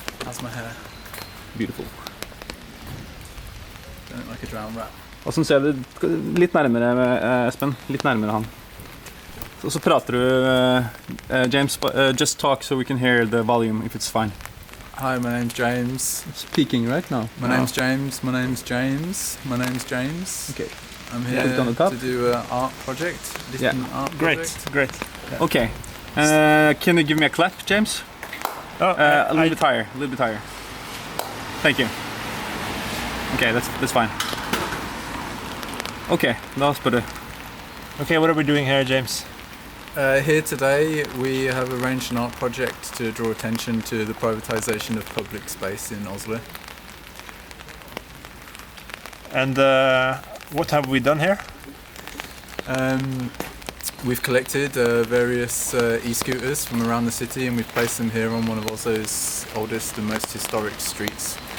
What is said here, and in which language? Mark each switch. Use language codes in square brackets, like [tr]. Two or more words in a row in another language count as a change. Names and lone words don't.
[en] How's my hair? Beautiful. Don't look like a drowned rat. [no] Og så ser du litt nærmere Espen, litt nærmere han. Så prater du, [en] James, just talk so we can hear the volume if it's fine. Hi, my name's James. I'm speaking right now. My name's James. My name's James. My name's James. Okay. I'm here to do an art project. Art project. Great. Yeah. Okay. Can you give me a clap, James? A little bit higher. Thank you. Okay, that's fine. [no] Okay, da spør du. [en] Okay, what are we doing here, James? Here today we have arranged an art project to draw attention to the privatization of public space in Oslo. And what have we done here? We've collected various e-scooters from around the city and we've placed them here on one of Oslo's oldest and most historic streets.